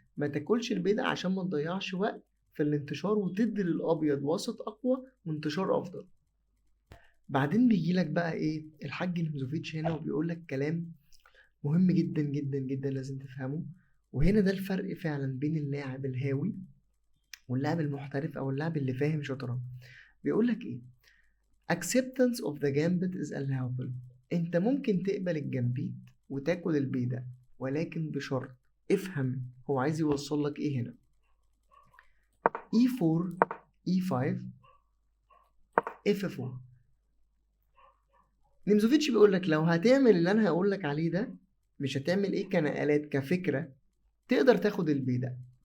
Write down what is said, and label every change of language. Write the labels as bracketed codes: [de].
[ar] ما تاكلش البيضة عشان ما تضيعش وقت في الانتشار وتدي للابيض وسط اقوى وانتشار افضل. بعدين بيجي لك بقى ايه الحاج نيمزوفيتش هنا وبيقول لك كلام مهم جدا جدا جدا لازم تفهمه. وهنا ده الفرق فعلا بين اللاعب الهاوي واللاعب المحترف او اللاعب اللي فاهم شطرنج. بيقول لك ايه [en] acceptance of the gambit is allowable. [ar] انت ممكن تقبل الجنبيت وتاكل البيضة، ولكن بشرط. افهم هو عايز يوصل لك ايه هنا. [en] e4 e5 f4. [ar] نيمزوفيتش بيقول لك لو هتعمل اللي انا هقول لك عليه ده، مش هتعمل ايه كنقلات كفكرة، تقدر تاخد البيضة.